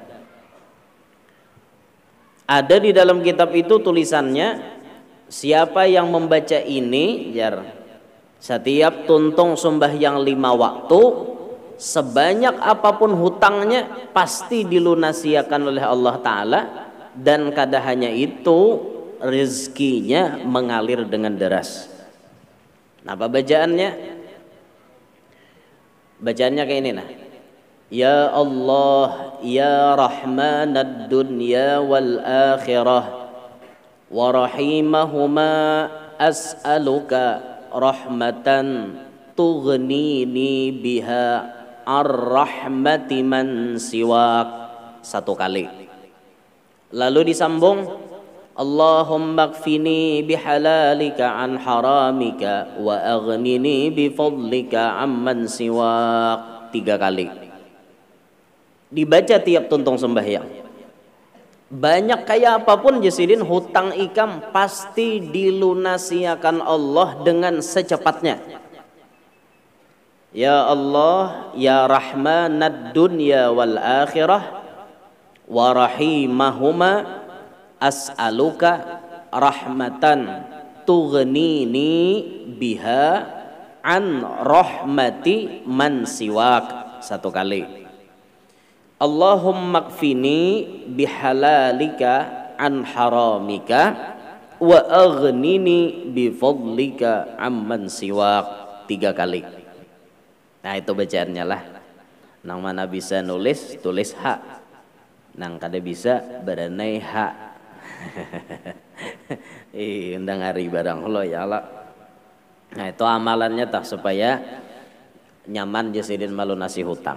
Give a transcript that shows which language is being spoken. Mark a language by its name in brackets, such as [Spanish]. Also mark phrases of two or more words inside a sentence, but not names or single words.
[Indonesian] Ada di dalam kitab itu tulisannya, siapa yang membaca ini jar, setiap tuntung sembahyang 5 waktu, sebanyak apapun hutangnya pasti dilunasiakan oleh [Arabic] الله تعالى, [Indonesian] dan kada hanya itu, rezekinya mengalir dengan deras. Apa bacaannya? Bacaannya kayak ini nah. [Arabic] يا الله يا رحمن الدنيا والآخرة ورحيمهما أسألك رحمة تغنيني بها الرحمة من سواك. [Indonesian] 1 kali. Lalu disambung, [Arabic] اللهم اكفني بحلالك عن حرامك وأغنني بفضلك عمن سواك. [Indonesian] 3 kali. Dibaca tiap tuntung sembahyang. [Banjar] Banyak kayak apapun Jasidin, hutang ikam pasti dilunasiakan Allah dengan secepatnya. [Arabic] يا الله يا رحمن الدنيا والآخرة ورحيمهما أسألك رحمة تغنيني بها عن رحمة من سواك. [Indonesian] 1 kali. [Arabic] اللهم اكفني بحلالك عن حرامك وأغنني بفضلك عمن سواك. [Indonesian] 3 kali. Nah itu bacaannya lah. [Banjar] Nang mana bisa nulis, tulis hak. Nang kada bisa berenai hak. Undang hari barang lo [Arabic] يا الله. [Banjar] Nah itu amalannya tak, supaya nyaman Jasidin melunasi hutang.